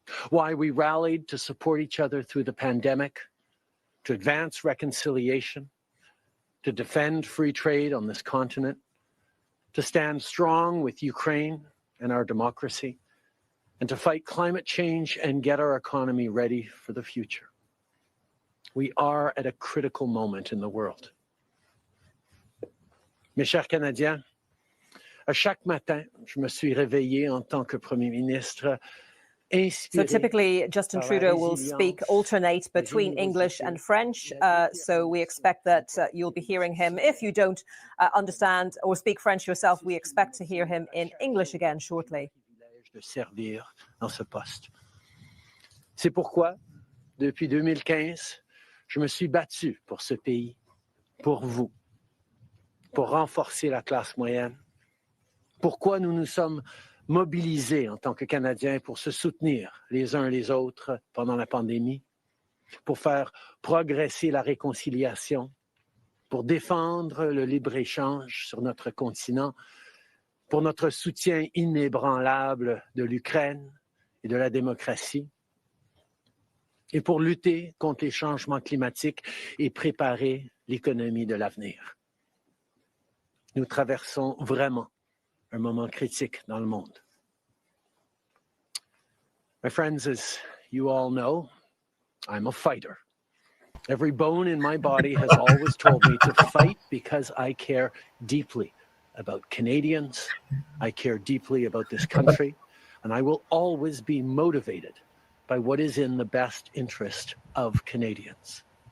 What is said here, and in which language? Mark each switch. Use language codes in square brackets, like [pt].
[en] Why we rallied to support each other through the pandemic, to advance reconciliation, to defend free trade on this continent, to stand strong with Ukraine and our democracy, and to fight climate change and get our economy ready for the future. We are at a critical moment in the world. [fr] Mes chers Canadiens, à chaque matin, je me suis réveillé en tant que Premier ministre. [en] So typically, Justin Trudeau will speak alternate between English and French. So we expect that you'll be hearing him. If you don't understand or speak French yourself, we expect to hear him in English again shortly. [fr] De servir dans ce poste. C'est pourquoi, depuis 2015, je me suis battu pour ce pays, pour vous, pour renforcer la classe moyenne. Pourquoi nous nous sommes mobilisés en tant que Canadiens pour se soutenir les uns les autres pendant la pandémie, pour faire progresser la réconciliation, pour défendre le libre-échange sur notre continent, pour notre soutien inébranlable de l'Ukraine et de la démocratie, et pour lutter contre les changements climatiques et préparer l'économie de l'avenir. Nous traversons vraiment un moment critique dans le monde. [en] My friends, as you all know, I'm a fighter. Every bone in my body has always told me to fight because I care deeply about Canadians, I care deeply about this country, and I will always be motivated by what is in the best interest of Canadians.